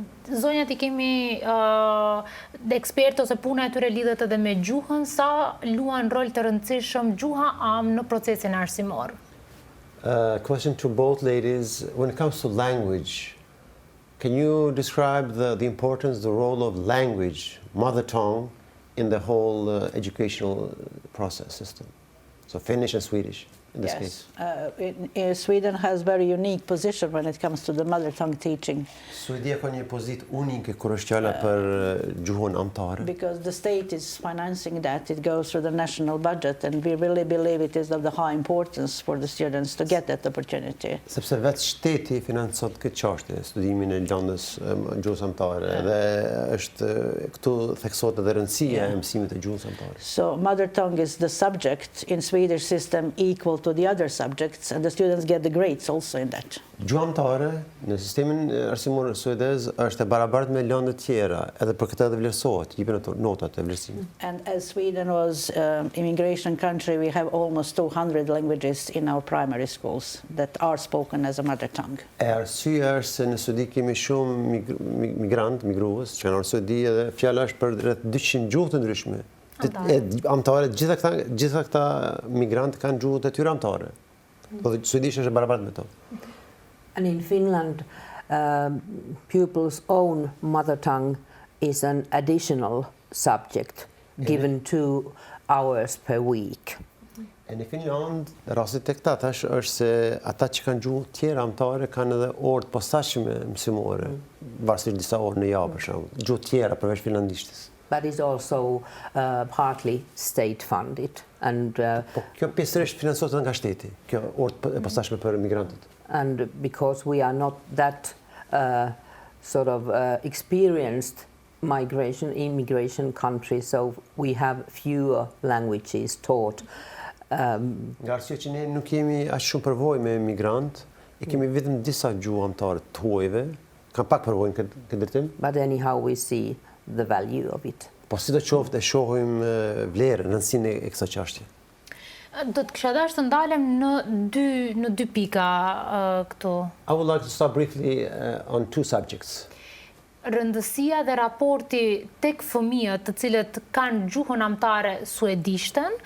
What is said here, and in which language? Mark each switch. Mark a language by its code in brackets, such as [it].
[sq] Zonjat I kemi ekspertë ose puna e tyre lidhet edhe me gjuhën, sa luan rol të rëndësishëm gjuha në procesin arsimor? [en] Question to both ladies. When it comes to language, can you describe the importance, the role of language, mother tongue, in the whole educational process system? So Finnish and Swedish. In this case. Sweden has very unique position when it comes to the mother tongue teaching. [sq] Suedia ka një pozitë unike kur është fjala për gjuhën amtare. [en] Because the state is financing that, it goes through the national budget, and we really believe it is of the high importance for the students to get that opportunity. [sq] Sepse vetë shteti financon këtë çështje, studimin e lëndës gjuhës amtare, dhe është këtu theksohet edhe rëndësia e mësimit të gjuhës amtare. [en] So mother tongue is the subject in Swedish system equal to the other subjects, and the students get the grades also in that. [sq] Gjuha amtare në sistemin arsimor suedez është e barabartë me lëndët tjera, edhe për këtë edhe vlerësohet, jepen ato notat e vlerësimit. [en] And as Sweden was immigration country, we have almost 200 languages in our primary schools that are spoken as a mother tongue. [sq] E arsyeja është se në Suedi kemi shumë migrues që kanë ardhur në Suedi, dhe fjala është për rreth 200 gjuhë të ndryshme. Amtare, gjitha këta migrantë kanë gjuhët e tyre amtare. Po suedisht është barabartë me to. [en] And in Finland, pupils' own mother tongue is an additional subject given 2 hours per week. [sq] E në Finland, rasti tek ta tash është se ata që kanë gjuhë tjera amtare kanë edhe orë të posaçme mësimore, varësisht disa orë në javë për shembull, gjuhë tjera përveç finlandishtës. [en] But it's also partly state funded, and [sq] Kjo pjesërisht financohet nga shteti, kjo orë e posaçme për migrantët. [en] And because we are not that sort of experienced immigration country, so we have fewer languages taught. [sq] Nga arsye që ne nuk kemi aq shumë përvojë me migrant, e kemi vetëm disa gjuhë amtare të huajve, kanë pak përvojë këtë drejtim. [en] But anyhow we see the value of it. [sq] Po si do qoftë e shohim vlerën, rëndësinë e kësaj çështje. Do të kisha dashur të ndalem në dy pika këtu. [en] I would like to start briefly on two subjects. [sq] Rëndësia dhe raporti tek fëmijët të cilët kanë gjuhën amtare suedishten.